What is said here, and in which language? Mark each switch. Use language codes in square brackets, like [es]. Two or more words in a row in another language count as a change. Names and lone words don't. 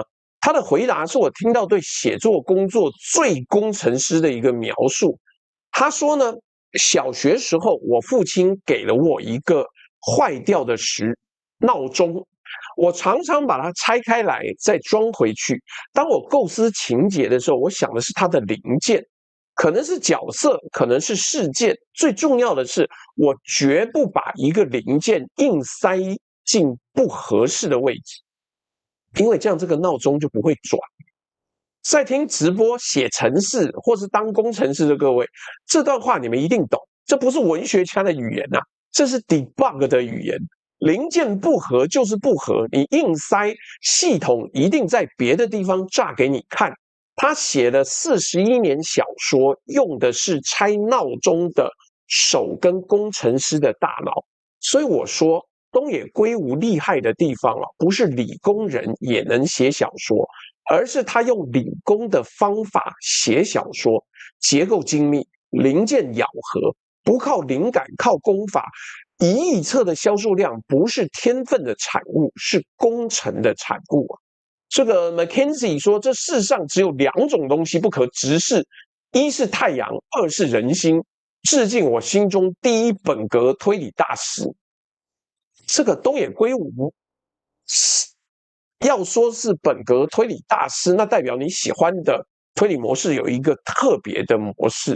[zh] 他的回答是我聽到對寫作工作最工程師的一個描述。他說呢，小學時候我父親給了我一個壞掉的鬧鐘，我常常把它拆開來再裝回去。當我構思情節的時候，我想的是它的零件。可能是角色，可能是事件，最重要的是，我絕不把一個零件硬塞進不合適的位置，因為這樣這個鬧鐘就不會轉。在聽直播、寫程式或是當工程師的各位，這段話你們一定懂，這不是文學家的語言啊，這是 debug 的語言。零件不合就是不合，你硬塞，系統一定在別的地方炸給你看。他寫了41年小說，用的是拆鬧鐘的手跟工程師的大腦。所以我說，東野圭吾厲害的地方啊，不是理工人也能寫小說，而是他用理工的方法寫小說，結構精密，零件咬合，不靠靈感，靠功法。1億冊的銷售量不是天分的產物，是工程的產物啊。這個 McKinsey 說，這世上只有2種東西不可直視，一是太陽，二是人心。致敬我心中第一本格推理大師。這個東野圭吾要說是本格推理大師，那代表你喜歡的推理模式有一個特別的模式。